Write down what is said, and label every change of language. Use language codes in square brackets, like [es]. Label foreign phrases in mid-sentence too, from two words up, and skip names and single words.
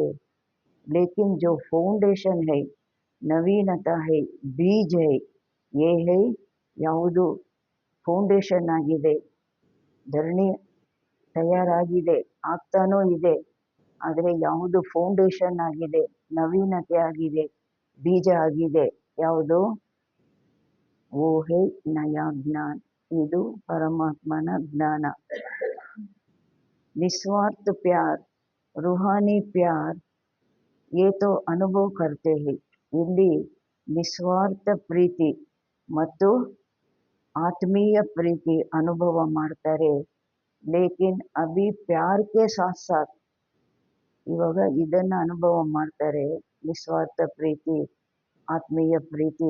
[hi] लेकिन जो फाउंडेशन है, नवीनता है, बीज है, ये है, [kn] ಯಾವುದು ಫೌಂಡೇಶನ್ ಆಗಿದೆ. ಧರಣಿ ತಯಾರಾಗಿದೆ, ಆಗ್ತಾನೂ ಇದೆ, ಆದರೆ ಯಾವುದು ಫೌಂಡೇಶನ್ ಆಗಿದೆ, ನವೀನತೆ ಆಗಿದೆ, ಬೀಜ ಆಗಿದೆ. ಯಾವುದು? [hi] वो है नया ज्ञान. [kn] ಇದು ಪರಮಾತ್ಮನ ಜ್ಞಾನ. [hi] निस्वार्थ प्यार, रूहानी प्यार, ये तो अनुभव करते हैं. [kn] ಇಲ್ಲಿ ನಿಸ್ವಾರ್ಥ ಪ್ರೀತಿ ಮತ್ತು ಆತ್ಮೀಯ ಪ್ರೀತಿ ಅನುಭವ ಮಾಡ್ತಾರೆ. [hi] लेकिन अभी प्यार के साथ साथ, [kn] ಇವಾಗ ಇದನ್ನ ಅನುಭವ ಮಾಡ್ತಾರೆ, ನಿಸ್ವಾರ್ಥ ಪ್ರೀತಿ, ಆತ್ಮೀಯ ಪ್ರೀತಿ.